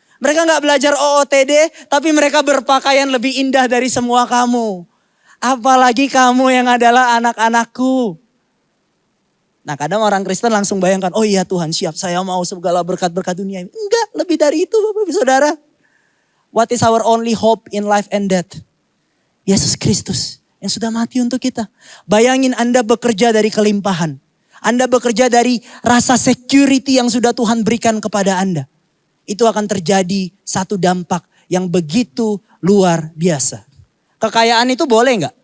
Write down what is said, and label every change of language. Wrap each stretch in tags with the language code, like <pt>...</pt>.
<id>Mereka gak belajar OOTD, tapi mereka berpakaian lebih indah dari semua kamu. Apalagi kamu yang adalah anak-anakku. Nah kadang orang Kristen langsung bayangkan, oh iya Tuhan siap, saya mau segala berkat-berkat dunia ini. Enggak, lebih dari itu Bapak Ibu Saudara.</id> <en>What is our only hope in life and death?</en> <id>Yesus Kristus yang sudah mati untuk kita. Bayangin Anda bekerja dari kelimpahan. Anda bekerja dari rasa security yang sudah Tuhan berikan kepada Anda. Itu akan terjadi satu dampak yang begitu luar biasa. Kekayaan itu boleh nggak?</id>